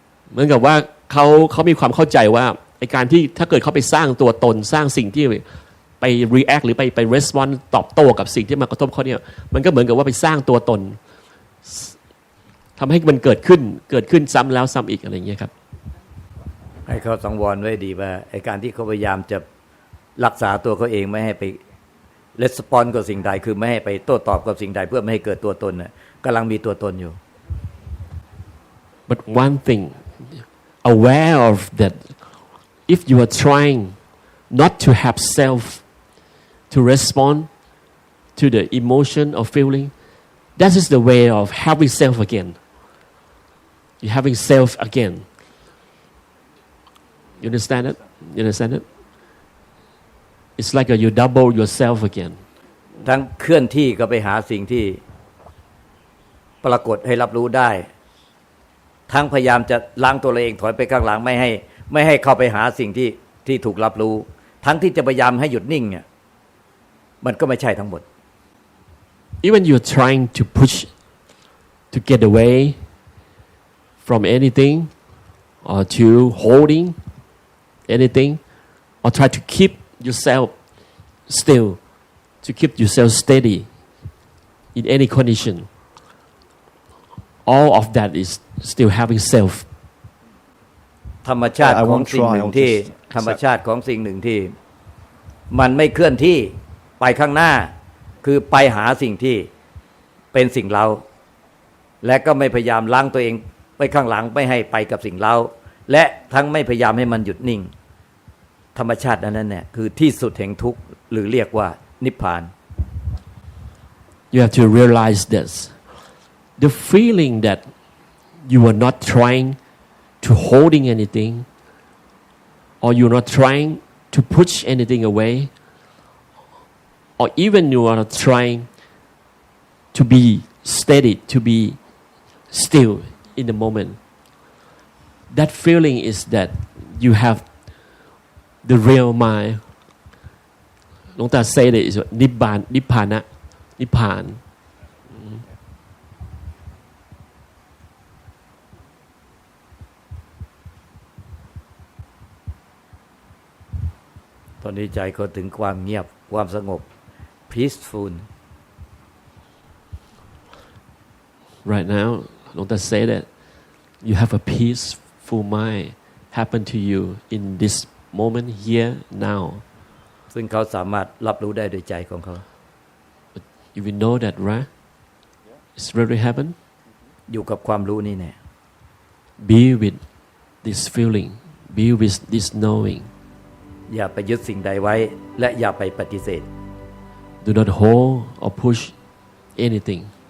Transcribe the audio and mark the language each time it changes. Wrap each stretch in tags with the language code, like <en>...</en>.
<th>เหมือนกับว่าเขามีความเข้าใจว่าไอ้การที่ถ้าเกิดเขาไปสร้างตัวตนสร้างสิ่งที่ไป react หรือไป respond ตอบโต้กับสิ่งที่มากระทบเขาเนี่ยมันก็เหมือนกับว่าไปสร้างตัวตนทำให้มันเกิดขึ้นซ้ำแล้วซ้ำอีกอะไรอย่างเงี้ยครับ ให้เขาสังวรไว้ดีว่าไอ้การที่เขาพยายามจะรักษาตัวเขาเองไม่ให้ไปrespond กับสิ่งใดคือไม่ให้ไปโต้ตอบกับสิ่งใดเพื่อไม่ให้เกิดตัวตนน่ะกำลังมีตัวตนอยู่</th> <en>but one thing aware of that if you are trying not to have self to respond to the emotion or feeling that is the way of having self again you having self again you understand it it's like you double yourself again</en> <th>ทั้งเคลื่อนที่ก็ไปหาสิ่งที่ปรากฏให้รับรู้ได้ทั้งพยายามจะล้างตัวเองถอยไปข้างหลังไม่ให้เข้าไปหาสิ่งที่ถูกรับรู้ทั้งที่จะพยายามให้หยุดนิ่งเนี่ยมันก็ไม่ใช่ทั้งหมด</th> <en>even you're trying to push to get away from anything or to holding anything or try to keep yourself still to keep yourself steady in any condition all of that is still having self</en> <th>ธรรมชาติของสิ่งหนึ่งที่ธรรมชาติของสิ่งหนึ่งที่มันไม่เคลื่อนที่ไปข้างหน้าคือไปหาสิ่งที่เป็นสิ่งเราและก็ไม่พยายามล้างตัวเองไปข้างหลังไม่ให้ไปกับสิ่งเราและทั้งไม่พยายามให้มันหยุดนิ่ง ธรรมชาตินั้นเนี่ยคือที่สุดแห่งทุกข์หรือเรียกว่านิพพาน</th> <en>You have to realize this. The feeling that you are not trying to holding anything, or you're not trying to push anything away, or even you are not trying to be steady, to be still in the moment. That feeling is that you have the real mind. หลวงตา say that is นิพพานนิพพานะนิพพาน</en> <th>ตอนนี้ใจเขาถึงความเงียบความสงบ peaceful</th> <en>Right now หลวงตา say that you have a peaceful mind happen to you in this moment here now</en> <th>ซึ่งเขาสามารถรับรู้ได้โดยใจของเขา</th> <en>You will know that, right? It's really happen.</en> <th>อยู่กับความรู้นี่แน่</th> <en>Be with this feeling. Be with this knowing.</en> <th>อย่าไปยึดสิ่งใดไว้และอย่าไปปฏิเสธ</th> <en>Do not hold or push anything.</en>